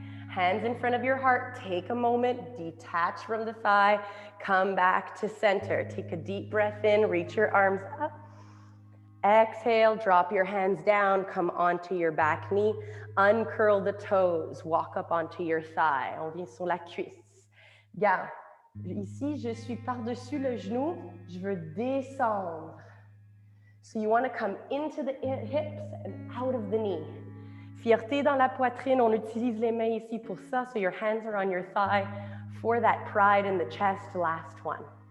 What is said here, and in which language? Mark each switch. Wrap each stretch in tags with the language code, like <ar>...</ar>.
<en>Hands in front of your heart, take a moment, detach from the thigh, come back to center. Take a deep breath in, reach your arms up, Exhale, drop your hands down, come onto your back knee, uncurl the toes, walk up onto your thigh.</en> <fr>On vient sur la cuisse. Garde. Ici, je suis par-dessus le genou, je veux descendre.</fr> <en>So you want to come into the hips and out of the knee.</en> <fr>Fierté dans la poitrine, on utilise les mains ici pour ça,</fr> <en>so your hands are on your thigh for that pride in the chest. Last one.</en>